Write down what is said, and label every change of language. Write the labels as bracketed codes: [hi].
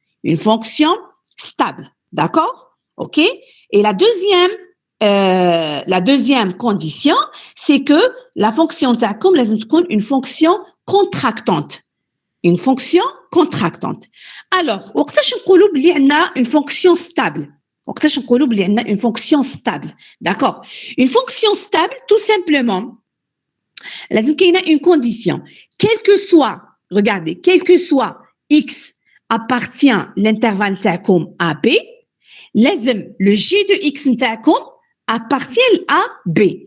[fr] Une fonction stable, d'accord? Ok? Et la deuxième condition, c'est que la fonction est une fonction contractante. Une fonction contractante. Alors, وقتاش نقولوا بلي عندنا une fonction stable. [ar] وقتاش نقولوا بلي عندنا une fonction stable. [fr] D'accord? Une fonction stable, tout simplement, لازم كاينه une condition. Quel que soit, regardez, quel que soit x appartient l'intervalle تاعكم à b, لازم le g de x نتاعكم appartient à B.